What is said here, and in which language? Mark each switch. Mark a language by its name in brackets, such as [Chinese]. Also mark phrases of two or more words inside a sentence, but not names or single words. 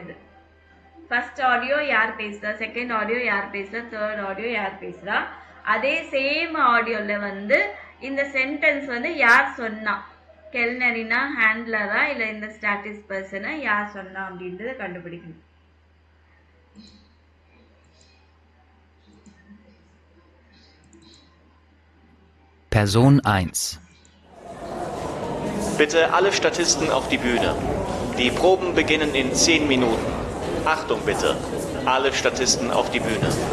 [Tamil] இது [English] first audio [Tamil] யார் பேசுகிறா, [English] second audio [Tamil] யார் பேசுகிறா, [English] third audio [Tamil] யார் பேசுகிறா. அதே சேம் ஆடியோவில் வந்து இந்த சென்டென்ஸ் வந்து யார் சொன்னா, கெல்னரினா ஹேண்ட்லரா இல்லை இந்த ஸ்டாட்டிஸ் பர்சனை யார் சொன்னா அப்படின்றத கண்டுபிடிக்கணும். [English] Person 1. [German] Bitte alle Statisten auf die Bühne. Die Proben beginnen in 10 Minuten. Achtung bitte, alle Statisten auf die Bühne.